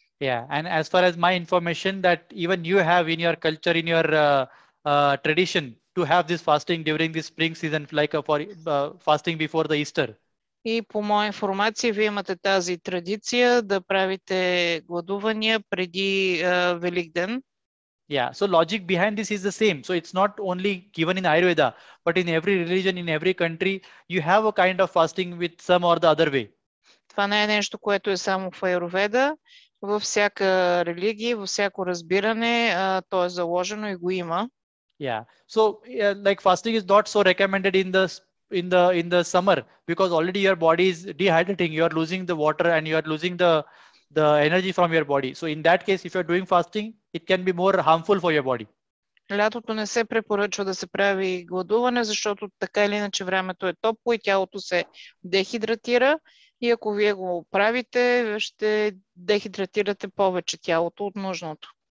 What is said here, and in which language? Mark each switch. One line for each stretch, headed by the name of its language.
English: Yeah, and as far as my information that even you have in your culture, in your tradition to have this fasting during the spring season, like for fasting before the Easter.
Bulgarian: И по моя информация, вие имате тази традиция да правите гладувания преди Великден.
English: Yeah, so logic behind this is the same. So it's not only given in Ayurveda, but in every religion, in every country, you have a kind of fasting with some or the other way.
Bulgarian: Това не е нещо, което е само в Аюрведа. Във всяка религия, във всяко разбиране, то е заложено и го има. Yeah.
English: So like fasting is not so recommended in the summer, because already your body is dehydrating. You are losing the water and you are losing the energy from your body. So in that case, if you're doing fasting, it can be more harmful for your body.
Bulgarian: Лятото не се препоръчва да се прави гладуване, защото така или иначе времето е топло и тялото се дехидратира. И ако вие го правите, ще дехидратирате повече тялото от нужното.